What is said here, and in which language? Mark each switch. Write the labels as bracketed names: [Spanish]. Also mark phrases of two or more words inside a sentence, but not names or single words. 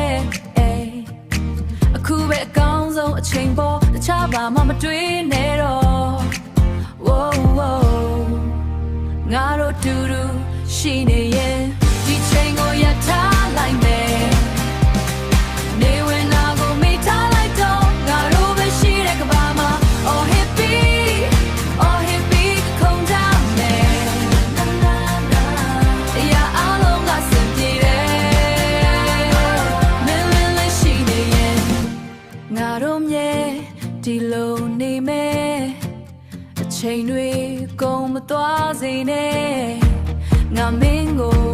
[Burmese] အခုပဲအကောင်းဆုံးအချိန်ပေါ်တခြားဘာမှမတွေးနဲ့တော့ဝိုးဝိုးငါတို့ တူတူရှိနေရဲ့ဒီချိန်ကိုရပ်ထားလိုက်မယ်နေဝင်နာ ကိုမိထားလိုက်တော့ငါတို့ပဲရှိတဲ့ကဘာမှာ [English] oh hippie oh hippie [Burmese] ခုန်ကြမယ်နာနာနာရာအလုံးကစင်ပြေတယ်မင်းလည်းရှိနေရဲ့ငါတို့မြဲဒီလိုနေမယ်အချိန်တွေကုန်မသွားစေနဲ့ငါမင်းကို